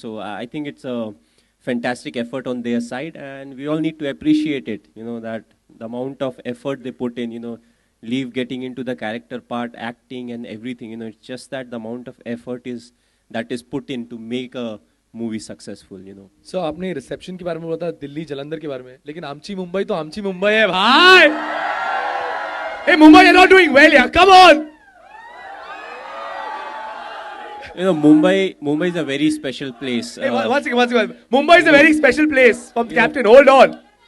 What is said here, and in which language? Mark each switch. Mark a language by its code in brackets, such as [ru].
[en] So I think it's a fantastic effort on their side. And we all need to appreciate it, that the amount of effort they put in, leave getting into the character part, acting and everything. It's just that the amount of effort that is put in to make a movie successful. [hi] So आपने reception के बारे में बोला था, दिल्ली जलंधर के बारे में, लेकिन आमची मुंबई तो आमची मुंबई है भाई. [en] Hey Mumbai, you're not doing well, yeah. Come on. Mumbai is a very special place. Hey, one second. Mumbai is a very special place. From the captain, hold on.